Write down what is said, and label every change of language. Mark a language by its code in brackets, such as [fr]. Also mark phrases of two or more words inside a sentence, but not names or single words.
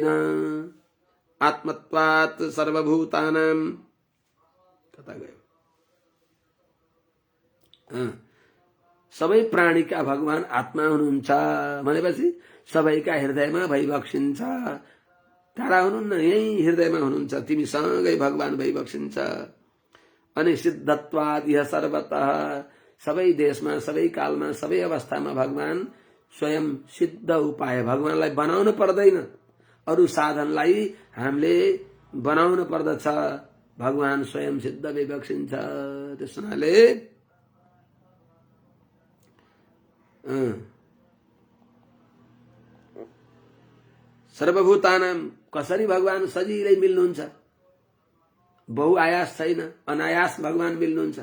[sa] आत्मत्वात् सर्वभूतानां, [ne] कता गयो? सबै प्राणीका भगवान आत्मा हुनुहुन्छ भनेपछि सबैका हृदयमा भइबक्सिन्छ। टाढा हुनुहुन्न, यही हृदयमा हुनुहुन्छ, तिमीसँगै भगवान भइबक्सिन्छ। [sa] अनि सिद्धत्वाद यह सर्वतः, [ne] सबै देशमा सबै कालमा सबै अवस्थामा भगवान स्वयं सिद्ध उपाय, भगवानलाई बनाउनु पर्दैन, अरू साधनलाई हामीले बनाउनु पर्दछ। भगवान स्वयं सिद्ध भइबक्सिन्छ। त्यस हुनाले सर्वभूतानां, कसरी भगवान सजिलै मिल्नुहुन्छ, बहुआयास छैन, अनायास भगवान मिल्नुहुन्छ।